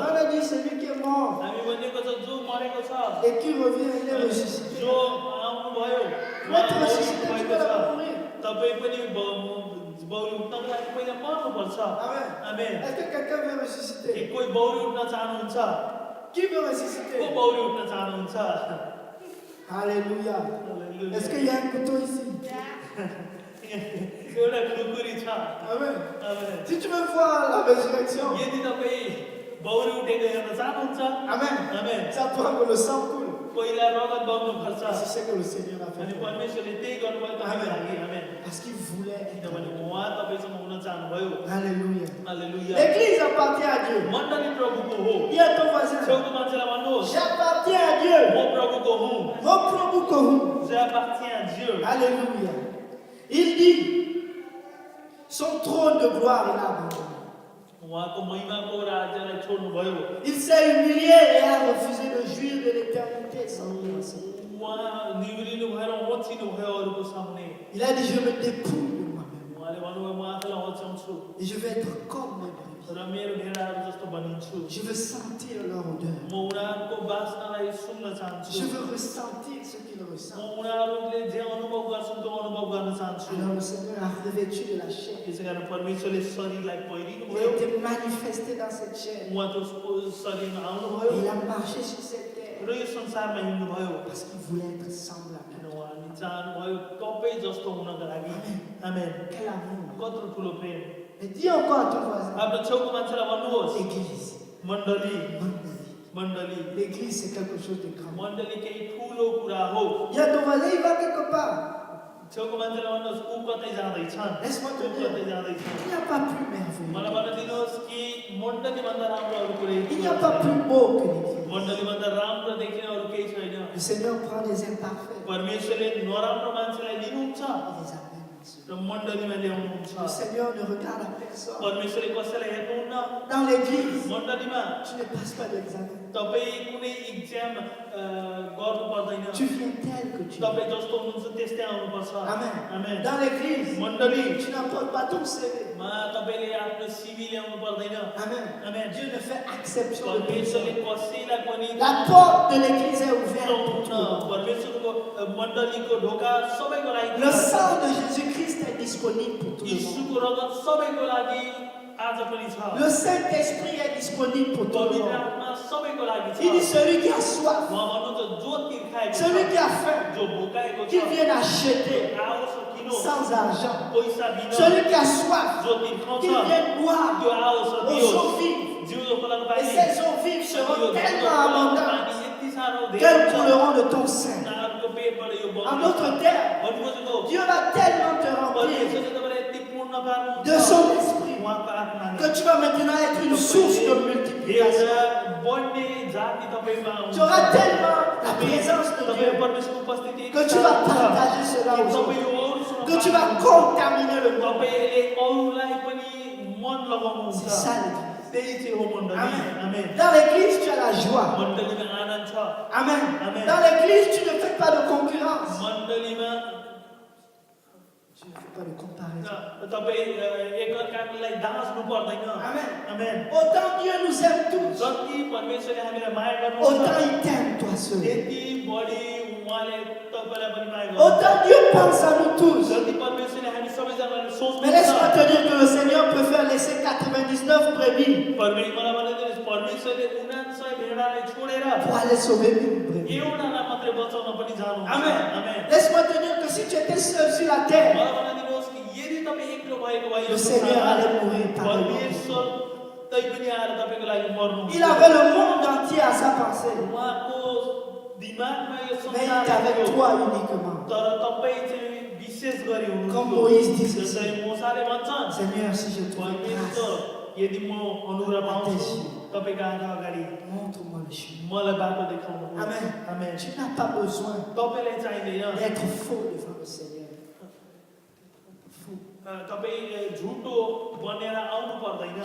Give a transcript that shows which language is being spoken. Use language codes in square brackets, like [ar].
[fr] On a dit celui qui est mort [ne] हामी भनिएको छ जो मरेको छ [fr] et qui revient, il est ressuscité. [ne] जो आउनु भयो [fr] Pour être ressuscité, tu [ne] भएको [fr] dois [ne] छ [fr] mourir. [ne] तपाईँ पनि बौरी उठ्नको लागि पहिला मर्नुपर्छ [fr] Amen. [ne] आमेन [fr] Est-ce que quelqu'un veut [ne] के [fr] ressusciter? [ne] कोही बौरी उठ्न चाहनुहुन्छ [fr] Qui veut [ne] को [fr] ressusciter? [ne] बौरी उठ्न चाहनुहुन्छ [fr] Alléluia. Alléluia. Est-ce qu'il y a un couteau ici? [ne] एउटा खुकुरी छ [fr] Amen. [ne] आमेन [fr] Si tu veux voir la résurrection, [ne] यदि तपाईँ बौरी उठेको हेर्न चाहनुहुन्छ [fr] Amen. [ne] आमेन [fr] Ça prend que le sang coule. [ne] पहिला रगत बग्नुपर्छ [fr] C'est ce que le Seigneur a fait. [ne] अनि परमेश्वरले त्यही गर्नुभयो तपाईँको लागि आमेन [fr] Parce qu'il voulait être. [ne] किनभने उहाँ तपाईँसँग हुन चाहनुभयो [fr] Alléluia. [ne] हालेलुया [fr] L'église appartient à Dieu. [ne] मण्डली प्रभुको हो [fr] Dis à ton voisin, [ne] छेउको मान्छेलाई भन्नुहोस् [fr] j'appartiens à Dieu. [ne] म प्रभुको हुँ Mon Prabhu Kohou. [fr] j'appartiens à Dieu Alléluia. Il dit, son trône de gloire, il a abandonné. [ne] उहाँको महिमाको राज्यलाई छोड्नुभयो [fr] Il s'est humilié et a refusé de jouir de l'éternité sans commencer. [ne] उहाँ निहुरिनु भएर ओछिनु भयो अरूको सामने [fr] Il a dit, je me dépouille de moi-même [ne] उहाँले भन्नुभयो म आफूलाई ओछ्याउँछु [fr] et je vais être comme mes brebis. [ne] र मेरो भेडाहरू जस्तो बनिन्छु [fr] Je veux sentir leur odeur. [ne] म उनीहरूको बासनालाई सुन्न [fr] Je [ne] चाहन्छु [fr] veux ressentir ce qu'ils [ne] म [fr] ressentent. [ne] उनीहरूले जे अनुभव गर्छन् त्यो अनुभव गर्न चाहन्छु [fr] Alors le Seigneur a revêtu de la chair. [ne] त्यसै कारण परमेश्वरले शरीरलाई पहिरिनु [fr] Il a [ne] भयो [fr] été manifesté dans cette chair. [ne] उहाँ त्यो शरीरमा [fr] Et [ne] आउनुभयो [fr] il a marché sur cette terre [ne] र यो संसारमा हिँड्नुभयो [fr] parce qu'il voulait être semblable. [ne] किन उहाँले चाहनुभयो तपाईँ जस्तो हुनका लागि आमेन [fr] Quel amour. [ne] कत्रो ठुलो प्रेम [fr] Mais dis encore à ton voisin, [ne] आफ्नो छेउको मान्छेलाई भन्नुहोस् [fr] l'église. [ne] मण्डली मण्डली [fr] L'église, c'est quelque chose de grand. [ne] मण्डली केही ठुलो कुरा हो [fr] Dis à ton voisin, il va quelque part. [ne] छेउको मान्छेलाई भन्नुहोस् ऊ कतै जाँदैछन् [fr] Laisse-moi te [ne] ऊ [fr] dire, [ne] कतै जाँदैछन् [fr] il n'y a pas plus merveilleux. [ne] मलाई भन्न दिनुहोस् कि मण्डलीभन्दा राम्रो अरू कुरै [fr] Il n'y a pas plus beau que l'église. [ne] मण्डलीभन्दा राम्रो देखिने अरू केही छैन [fr] Le Seigneur prend les imparfaits [ne] परमेश्वरले नराम्रो मान्छेलाई लिनुहुन्छ [fr] et les amène ensuite. [ne] र मण्डलीमा ल्याउनुहुन्छ [fr] Le Seigneur ne regarde à personne. [ne] परमेश्वरले कसैलाई हेर्नुहुन्न [fr] Dans l'église, [ne] मण्डलीमा [fr] tu ne passes pas d'examen. [ne] तपाईँ कुनै इक्जाम गर्नु पर्दैन [fr] Tu viens tel que tu es. [ne] तपाईँ जस्तो हुनुहुन्छ त्यस्तै आउनुपर्छ [fr] Amen. [ne] आमेन [fr] Dans l'église, [ne] मण्डली [fr] tu n'apportes pas ton CV. [ne] मा तपाईँले आफ्नो सिभी ल्याउनु पर्दैन [fr] Amen. [ne] आमेन [fr] Dieu ne fait exception de [ne] परमेश्वरले [fr] personne. [ne] कसैलाई पनि [fr] La porte de l'église est ouverte pour [ne] हुन्न। [fr] toi. [ne] परमेश्वरको मण्डलीको ढोका सबैको लागि [fr] Le sang de Jésus-Christ est disponible pour tout le monde. [ne] यीशुको रगत सबैको लागि आज पनि छ [fr] Le Saint-Esprit est disponible pour tout le [ne] पवित्र [fr] monde. [ne] आत्मा सबैको लागि छ [fr] Il dit celui qui a soif, [ne] उहाँ भन्नुहुन्छ जो तिर्खाएको [fr] celui qui [ne] छ [fr] a faim, [ne] जो भोकाएको छ [fr] qu'il vienne acheter [ne] आओस् किनो [fr] sans argent. [ne] पैसा बिना [fr] Celui qui a soif, [ne] जो तिर्खाउँछ [fr] qu'il vienne boire [ne] त्यो आओस् [fr] aux [ne] दियोस् [fr] eaux vives. [ne] जिउँदो खोलाको [fr] Et [ne] पानी [fr] ces eaux vives seront tellement abondantes [ne] पानी यति साह्रो धेरै [fr] qu'elles [ne] छ [fr] couleront de ton sein. [ne] उनीहरूको पेटबाट यो [fr] En [ne] बग्छ [fr] d'autres termes, [ne] भन्नु खोजेको [fr] Dieu va tellement te remplir [ne] परमेश्वरले तपाईँलाई यति पूर्ण पार्नुहुन्छ [fr] de son esprit [ne] उहाँको आत्माले [fr] que tu vas maintenant être une source de multiplication. [ne] बढ्ने जाति तपाईँमा आउँछ [fr] Tu auras tellement la présence de [ne] तपाईँ [fr] Dieu [ne] परमेश्वरको उपस्थिति [fr] que tu vas partager cela aux autres, [ne] तपाईँ यो अरूसँग [fr] que tu vas contaminer le monde. [ne] तपाईँले अरूलाई पनि मन लगाउनुहुन्छ [fr] C'est ça l'église. [ne] त्यही चाहिँ हो मण्डली [fr] Amen. [ne] आमेन [fr] Dans l'église, tu as la joie. [ne] मण्डलीमा आनन्द छ [fr] Amen. Amen. Dans l'église, tu ne fais pas de concurrence. [ne] मण्डलीमा [fr] Tu ne fais pas de comparaison. [ne] तपाईँ एकअर्कालाई दाँच्नु पर्दैन [fr] Amen. [ne] आमेन [fr] Autant Dieu nous aime tous, [ne] जति परमेश्वरले हामीलाई माया [fr] autant [ne] गर्नुहुन्छ [fr] il t'aime toi seul. [ne] त्यति बढी उहाँले तपाईँलाई पनि माया गर्नुहुन्छ [fr] Autant Dieu pense à nous tous. [ne] जति परमेश्वरले हामी सबैजनालाई [fr] Mais laisse-moi [ne] सोच्नुहुन्छ [fr] te dire que le Seigneur préfère laisser 99 brebis [ne] मलाई भनिदिनुहोस् परमेश्वरले 99 भेडालाई छोडेर [fr] pour aller sauver une brebis. [ne] एउटालाई मात्रै बचाउन पनि जानुहुन्छ [fr] Amen. [ne] आमेन [fr] Laisse-moi te dire que si tu étais seul sur la terre, [ne] मलाई भनिदिनुहोस् कि यदि तपाईँ एक्लो भएको भए [fr] le [ne] यो [fr] Seigneur [ne] संसारमा [fr] allait mourir par lui. [ne] परमेश्वर तै पनि आएर तपाईँको लागि मर्नु [fr] Il avait le monde entier à sa pensée. [ne] उहाँको दिमागमा यो [fr] Mais il [ne] संसार [fr] était avec [ne] थियो। [fr] toi uniquement. [ne] तर तपाईँ चाहिँ विशेष गरी [fr] Comme [ne] हुनुहुन्छ [fr] Moïse dit ceci. [ne] जसरी मोसाले भन्छन् [fr] Seigneur, si je trouve [ne] परमेश्वर [fr] grâce, [ne] यदि म अनुग्रह पाउँछु तपाईँको आँखा अगाडि [fr] montre-moi le chemin. [ne] मलाई बाटो देखाउनु [fr] Amen. [ne] आमेन [fr] Tu n'as pas besoin [ne] तपाईँलाई चाहिँदैन [fr] d'être faux devant le Seigneur. Faux. [ne] तपाईँ झुटो बनेर आउनु पर्दैन